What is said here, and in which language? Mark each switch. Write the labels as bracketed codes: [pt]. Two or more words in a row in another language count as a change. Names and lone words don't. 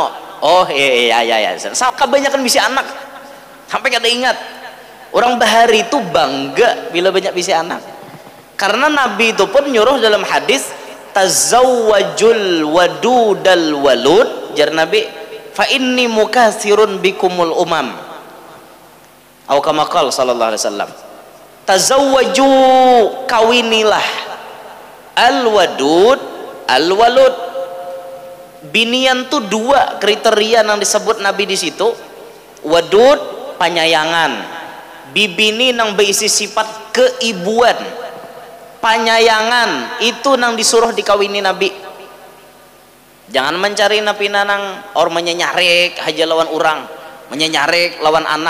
[bjn] Oh iya. Sampai kebanyakan bisa anak, sampai kada ingat. Orang bahari itu bangga bila banyak bisa anak, karena Nabi itu pun nyuruh dalam hadis, [ar] تزوجوا الودود الولود, [bjn] jar Nabi, [ar] فإني مكاثر بكم الأمم, atau كما قال صلى الله عليه وسلم, tazawwaju, kawinilah, الودود الولود. [bjn] Binian tuh 2 kriteria yang disebut Nabi di situ. Wadud, penyayangan, bibini nang berisi sifat keibuan. Panyayangan itu nang disuruh dikawini Nabi. Jangan mencari napi nanang or menyenyarik haja lawan orang, menyenyarik lawan anak.